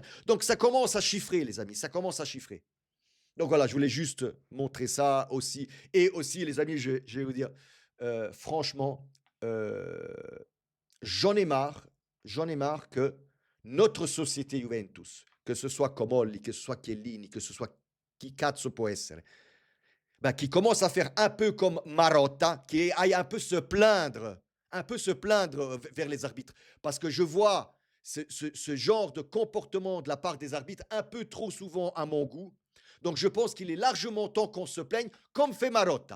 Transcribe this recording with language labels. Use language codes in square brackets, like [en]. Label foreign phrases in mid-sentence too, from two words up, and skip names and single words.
[fr] Donc ça commence à chiffrer, les amis, ça commence à chiffrer. Donc voilà, je voulais juste montrer ça aussi. Et aussi, les amis, je vais vous dire, franchement, euh, j'en ai marre que notre société Juventus, que ce soit Comolli, que ce soit Chiellini, que ce soit [it] chi cazzo può essere, [fr] ben, qui commence à faire un peu comme Marotta, qui aille un peu se plaindre vers les arbitres. Parce que je vois ce genre de comportement de la part des arbitres un peu trop souvent à mon goût. Donc je pense qu'il est largement temps qu'on se plaigne, comme fait Marotta.